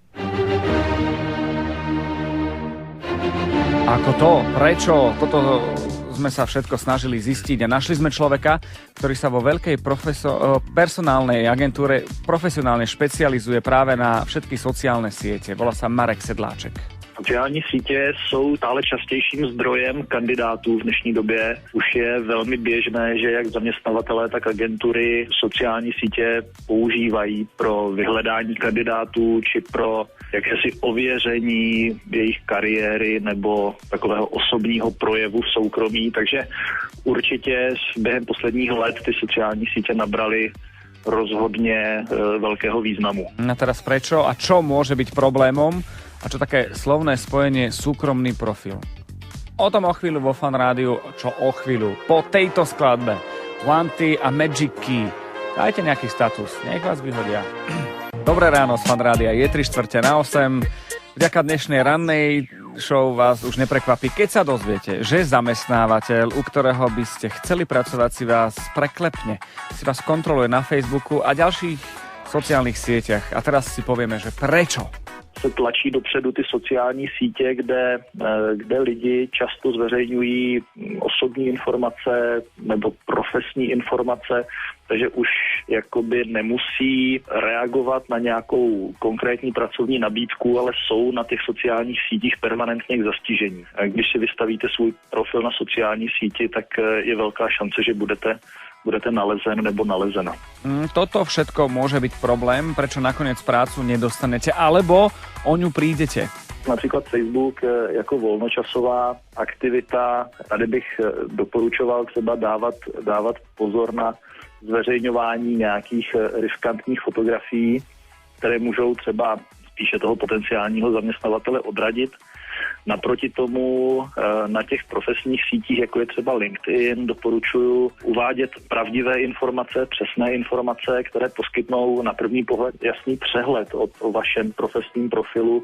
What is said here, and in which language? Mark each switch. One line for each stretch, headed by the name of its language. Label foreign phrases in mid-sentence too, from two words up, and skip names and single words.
Slovak: Ako to? Prečo? Toto sme sa všetko snažili zistiť a našli sme človeka, ktorý sa vo veľkej personálnej agentúre profesionálne špecializuje práve na všetky sociálne siete. Volá sa Marek Sedláček.
Czech: Sociální sítě jsou stále častějším zdrojem kandidátů v dnešní době. Už je velmi běžné, že jak zaměstnavatelé, tak agentury sociální sítě používají pro vyhledání kandidátů či pro jakési ověření jejich kariéry nebo takového osobního projevu v soukromí. Takže určitě během posledních let ty sociální sítě nabraly
Slovak: rozhodne veľkého
Czech: významu.
Slovak: A teraz prečo a čo môže byť problémom a čo také slovné spojenie súkromný profil? O tom o chvíľu vo Fan Rádiu, čo o chvíľu po tejto skladbe. Wanty a Magic Key. Dajte nejaký status, nech vás vyhodia. Dobré ráno z Fan Rádia, je 7:45. Vďaka dnešnej rannej show vás už neprekvapí, keď sa dozviete, že zamestnávateľ, u ktorého by ste chceli pracovať, si vás preklepne, si vás kontroluje na Facebooku a ďalších sociálnych sieťach. A teraz si povieme, že prečo?
Czech: Se tlačí dopředu ty sociální sítě, kde lidi často zveřejňují osobní informace nebo profesní informace, takže už jakoby nemusí reagovat na nějakou konkrétní pracovní nabídku, ale jsou na těch sociálních sítích permanentně k zastižení. A když si vystavíte svůj profil na sociální síti, tak je velká šance, že budete nalezen nebo nalezena.
Slovak: Toto všetko môže byť problém, prečo nakoniec prácu nedostanete, alebo o ňu prídete.
Czech: Například Facebook jako volnočasová aktivita. Tady bych doporučoval třeba dávat pozor na zveřejňování nějakých riskantních fotografií, které můžou třeba spíše toho potenciálního zaměstnavatele odradit. Naproti tomu na těch profesních sítích, jako je třeba LinkedIn, doporučuji uvádět pravdivé informace, přesné informace, které poskytnou na první pohled jasný přehled o vašem profesním profilu.